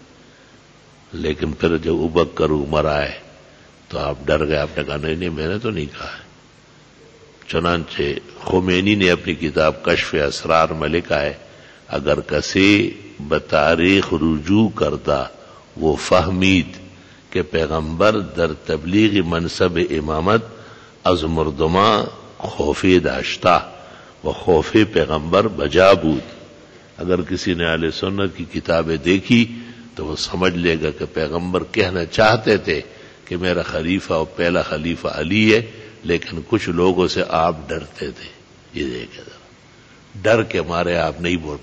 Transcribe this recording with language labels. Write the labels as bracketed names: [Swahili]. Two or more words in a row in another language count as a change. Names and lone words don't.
[Urdu] لیکن پھر جب ابو بکر عمر آئے تو آپ ڈر گئے، آپ نے کہا نہیں میں نے تو نہیں کہا ہے. چنانچہ خمینی نے اپنی کتاب کشف اسرار میں لکھا ہے [Persian] اگر کسی بتاریخ رجوع کردہ وہ فہمید کہ پیغمبر در تبلیغ منصب امامت از مردما خوف داشتہ و خوف پیغمبر بجا بود. [Urdu] اگر کسی نے اہل سنت کی کتابیں دیکھی تو وہ سمجھ لے گا کہ پیغمبر کہنا چاہتے تھے کہ میرا خلیفہ اور پہلا خلیفہ علی ہے، لیکن کچھ لوگوں سے آپ ڈرتے تھے. یہ دیکھیں ذرا، ڈر کے مارے آپ نہیں بول.